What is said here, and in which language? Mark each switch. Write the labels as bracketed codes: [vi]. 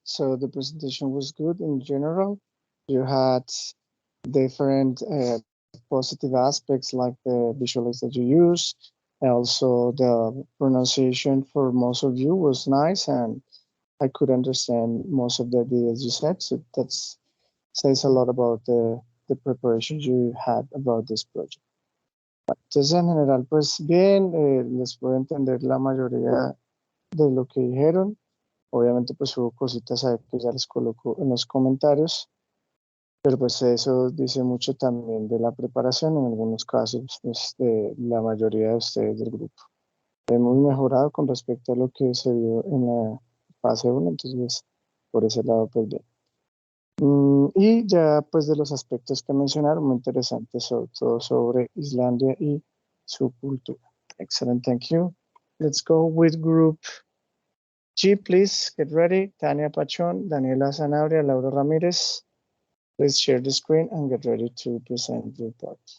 [en] So the presentation was good in general. You had different positive aspects like the visuals that you use. Also, the pronunciation for most of you was nice, and I could understand most of the ideas you said. So that says a lot about the preparation you had about this project. [es] Entonces, en general, pues bien, les puedo entender la mayoría de lo que dijeron. Obviamente, pues hubo cositas ahí que ya les coloco en los comentarios, pero pues eso dice mucho también de la preparación, en algunos casos, pues de la mayoría de ustedes del grupo. Hemos mejorado con respecto a lo que se vio en la fase 1, entonces por ese lado, pues bien. Y ya pues de los aspectos que mencionaron, muy interesantes, sobre todo sobre Islandia y su cultura. [en] Excellent, thank you. Let's go with group G, please get ready. Tania Pachon, Daniela Zanabria, Laura Ramirez. Please share the screen and get ready to present your part.